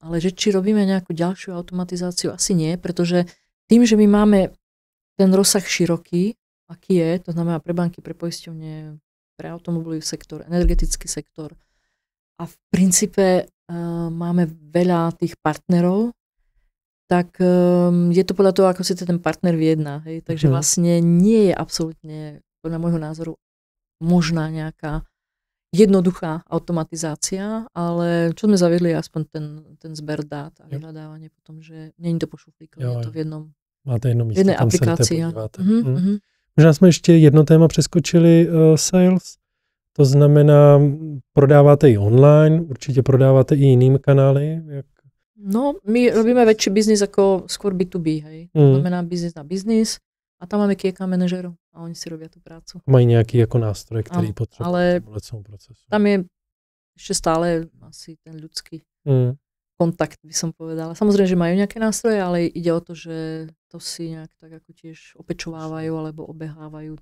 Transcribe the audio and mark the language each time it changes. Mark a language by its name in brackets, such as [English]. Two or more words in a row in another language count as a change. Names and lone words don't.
[Slovak] Ale že či robíme nejakú ďalšiu automatizáciu, asi nie, pretože tým, že my máme ten rozsah široký, aký je, to znamená pre banky, pre poisťovne, pre automobilový sektor, energetický sektor a v princípe máme veľa tých partnerov, tak je to podľa toho, ako si ten partner vyjedná. Hej? Takže vlastne nie je absolútne, podľa môjho názoru, možná nejaká jednoduchá automatizácia, ale čo sme zaviedli, aspoň ten zber dát a vyhľadávanie potom, že nie je to po šuflíku, je to v jednom [Czech] máte jedno místo, [Slovak] jedné aplikácii. [Czech] Možná jsme ještě jedno téma přeskočili, sales. To znamená, prodáváte i online, určitě prodáváte i jinými kanály? Jak? No, [Slovak] my robíme väčší biznis ako skôr B2B, hej. To znamená biznis na biznis a tam máme [English] key account [Slovak] manažerov a oni si robia tú prácu. [Czech] Mají nějaký jako nástroj, který potřebují ale v procesu. [Slovak] Tam je ešte stále asi ten ľudský kontakt, by som povedala. Samozrejme, že majú nejaké nástroje, ale ide o to, že to si nejak tak ako tiež opečovávajú alebo obehávajú.